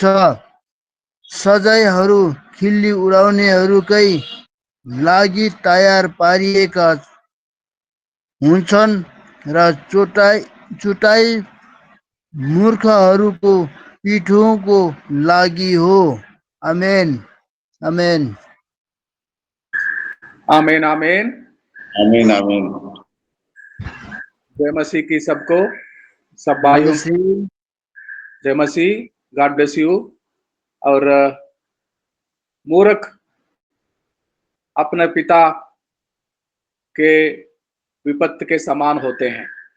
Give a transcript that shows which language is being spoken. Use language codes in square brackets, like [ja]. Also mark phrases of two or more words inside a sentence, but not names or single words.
[ne] सजायहरू खिल्ली उडाउनेहरूकै लागि तयार पारिएका हुन्छन् र चुटाइ मूर्खहरूको पिठोको लागि हो। आमेन आमेन आमीन आमीन। आमीन आमीन। [hi] जय मसीह की सबको, सब भाइयों जय मसीह। [en] God bless you. [hi] और मूर्ख अपने पिता के विपत्ति के समान होते हैं।